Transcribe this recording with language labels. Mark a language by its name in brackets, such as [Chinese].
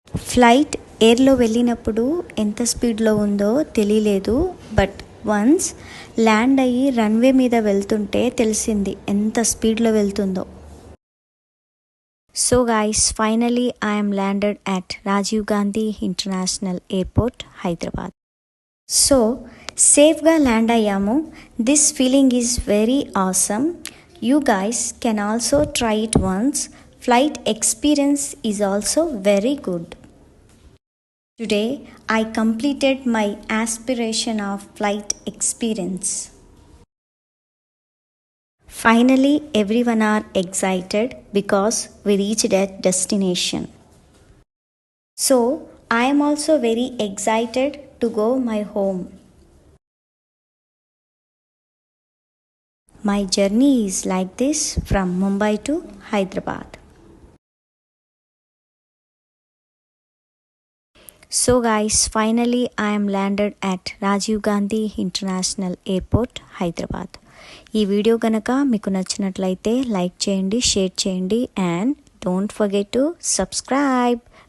[Telugu] Flight ఎయిర్లో వెళ్ళినప్పుడు ఎంత స్పీడ్లో ఉందో తెలియలేదు, బట్ వన్స్ ల్యాండ్ అయ్యి రన్వే మీద వెళ్తుంటే తెలిసింది ఎంత స్పీడ్లో వెళ్తుందో. [English] So guys, finally I am landed at Rajiv Gandhi International Airport, Hyderabad. So [Telugu] safe ga land ayyamu. [English] This feeling is very awesome. You guys can also try it once. Flight experience is also very good. Today I completed my aspiration of flight experience. Finally, everyone are excited because we reached a destination. So, I am also very excited to go my home. My journey is like this from Mumbai to Hyderabad. So guys, finally I am landed at Rajiv Gandhi International Airport, Hyderabad. [Telugu] ఈ video కనుక మీకు నచ్చినట్లయితే like చేయండి, share చేయండి, [English] And don't forget to subscribe.